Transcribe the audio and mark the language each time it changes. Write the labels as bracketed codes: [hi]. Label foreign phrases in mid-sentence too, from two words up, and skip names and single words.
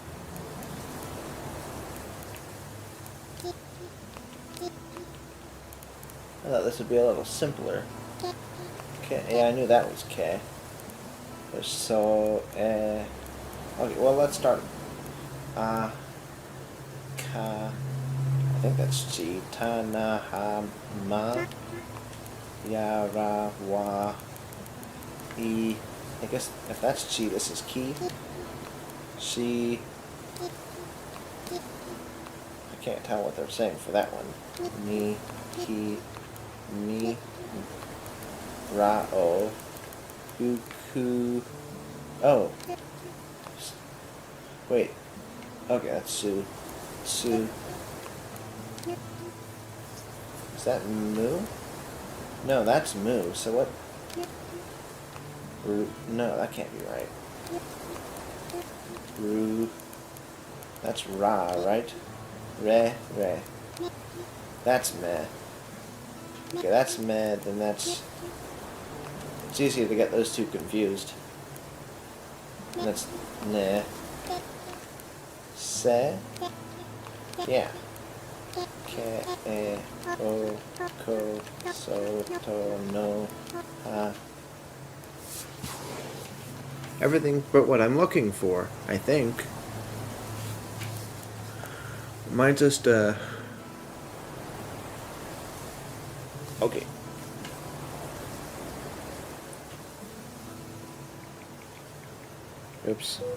[en] I thought this would be a little simpler. K. Yeah, I knew that was K. So, okay, well, let's start. Ka. I think that's G. [ja] Ta, na, ha, ma. Ya, ra, wa. E. [en] I guess if that's G, this is Ki. [ja] She. [en] I can't tell what they're saying for that one. [ja] Ni, ki, mi, ra, o. Ku, ku. [en] Oh. Wait. Okay, that's Su. Su. Is that Mu? No, that's Mu. So what? Ru. No, that can't be right. Ru. That's Ra, right? Re, re. That's Meh. Okay, that's Meh, then that's... It's easy to get those two confused. And that's Ne. Se. Yeah. [ja] Ke, e, o, ko, so, to, no, ha. [en] Everything but what I'm looking for, I think. Might just, okay. Oops.